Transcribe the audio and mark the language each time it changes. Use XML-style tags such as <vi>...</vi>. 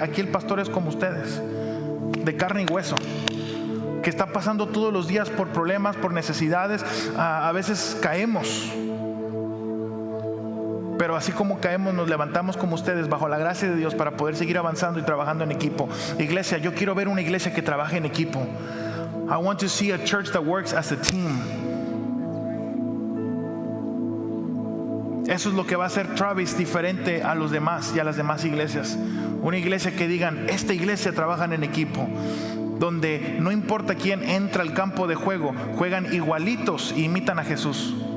<es>Aquí el pastor es como ustedes, de carne y hueso, que está pasando todos los días por problemas, por necesidades. A veces caemos, pero así como caemos, nos levantamos como ustedes bajo la gracia de Dios para poder seguir avanzando y trabajando en equipo. Iglesia, yo quiero ver una iglesia que trabaje en equipo.</es> <en>I want to see a church that works as a team.</en> <es>Eso es lo que va a hacer Travis diferente a los demás y a las demás iglesias. Una iglesia que digan, esta iglesia trabajan en equipo, donde no importa quién entra al campo de juego, juegan igualitos e imitan a Jesús.</es>